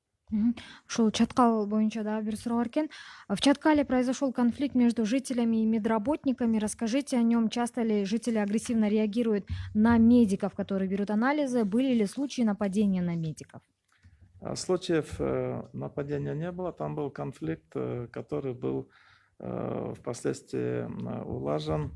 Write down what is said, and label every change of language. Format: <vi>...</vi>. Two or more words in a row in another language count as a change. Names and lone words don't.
<ky>Ушул Чаткал боюнча дагы бир суроо бар экен.</ky> <ru>В Чаткале произошел конфликт между жителями и медработниками. Расскажите о нем. Часто ли жители агрессивно реагируют на медиков, которые берут анализы? Были ли случаи нападения на медиков? Случаев нападения не было, там был конфликт, который был впоследствии улажен.</ru>